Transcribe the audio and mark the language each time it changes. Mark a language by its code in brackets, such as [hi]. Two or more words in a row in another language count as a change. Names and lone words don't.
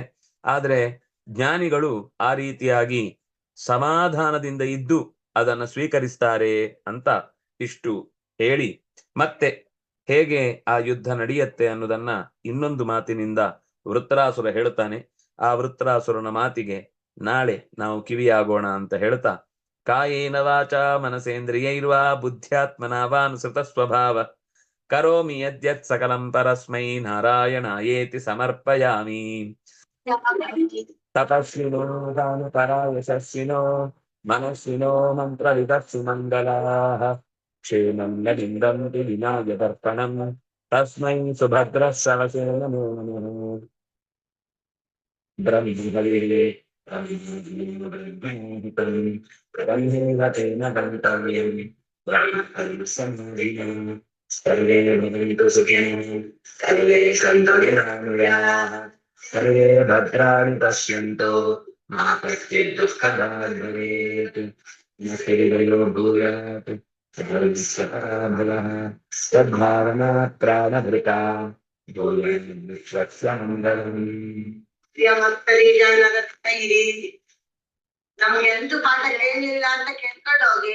[kn] ಆದ್ರೆ ಜ್ಞಾನಿಗಳು ಆ ರೀತಿಯಾಗಿ ಸಮಾಧಾನದಿಂದ ಇದ್ದು ಅದನ್ನ ಸ್ವೀಕರಿಸ್ತಾರೆ ಅಂತ ಇಷ್ಟು ಹೇಳಿ, ಮತ್ತೆ ಹೇಗೆ ಆ ಯುದ್ಧ ನಡೆಯುತ್ತೆ ಅನ್ನೋದನ್ನ ಇನ್ನೊಂದು ಮಾತಿನಿಂದ ವೃತ್ರಾಸುರ ಹೇಳ್ತಾನೆ. ಆ ವೃತ್ರಾಸುರನ ಮಾತಿಗೆ ನಾಳೆ ನಾವು ಕಿವಿಯಾಗೋಣ ಅಂತ ಹೇಳ್ತಾ, [sa] ಕಾಯೇನ ವಾಚ ಮನಸೇಂದ್ರಿಯೈರ್ವಾ ಬುದ್ಧ್ಯಾತ್ಮನಾ ವಾನುಸೃತ ಸ್ವಭಾವ ಕರೋಮಿ ಯದ್ಯತ್ ಸಕಲಂ ಪರಸ್ಮೈ ನಾರಾಯಣಾಯೇತಿ ಸಮರ್ಪಯಾಮಿ. ತಪಸ್ವಿನೋ ದಾನಪರಾಯಶಸ್ವಿನೋ ಮನಸ್ವಿನೋ ಮಂತ್ರವಿದಸ್ಸು ಮಂಗಲಾಃ ಕ್ಷೇಮಂ ನಲಿಂದಂತಿ ವಿನಾಯ ದರ್ಪಣಂ ತಸ್ಮೈ ಸುಭದ್ರಶ್ರವಸೇ ನಮೋ ನಮಃ. ಬ್ರಹ್ಮಹರಿರೇ ಬ್ರಹ್ಮೇವ ತೇನ ಗಂತವ್ಯಂ ಬ್ರಹ್ಮಸಂಹಿತಂ ಸರ್ವೇ ಭವಂತು ಸುಖಿನೋ ಸರ್ವೇ ಸಂತು ನಿರಾಮಯಾಃ ಸರ್ವೇ ಭದ್ರಾಣಿ ಪಶ್ಯಂತು ಮಾ ಕಶ್ಚಿತ್ ದುಃಖಭಾಗ್ ಭವೇತ್. ನಖಿಲಯೋ ಭೂಯಾತ್ ಸರ್ವಸಃ ಸದ್ಭಾವನಾ ಪ್ರಾಣಭೃತಾ ಭೂಯನ್ ವಿಶ್ವಸ್ಯ ಮಂಗಲಂ. [kn] ನಮ್ಗೆ ಎಂತೂ ಪಾಠ ಹೇಳಿಲ್ಲ ಅಂತ ಕೇಳ್ಕೊಂಡು ಹೋಗಿ.